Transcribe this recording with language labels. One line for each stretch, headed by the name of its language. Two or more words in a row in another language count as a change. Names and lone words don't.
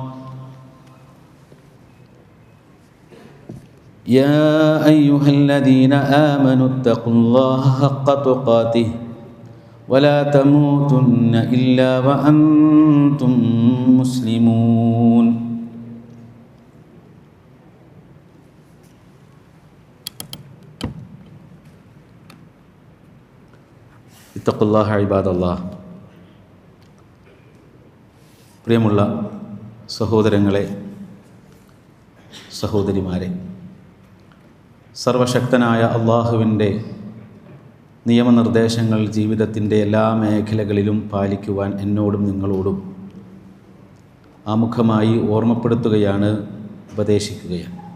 Arabic: يا أيها الذين آمنوا اتقوا الله حق تقاته ولا تموتن إلا وأنتم مسلمون. اتقوا الله عباد الله.
Malayalam: പ്രിയമുള്ള സഹോദരങ്ങളെ, സഹോദരിമാരെ, സർവശക്തനായ അള്ളാഹുവിൻ്റെ നിയമനിർദ്ദേശങ്ങൾ ജീവിതത്തിൻ്റെ എല്ലാ മേഖലകളിലും പാലിക്കുവാൻ എന്നോടും നിങ്ങളോടും ആമുഖമായി ഓർമ്മപ്പെടുത്തുകയാണ്, ഉപദേശിക്കുകയാണ്.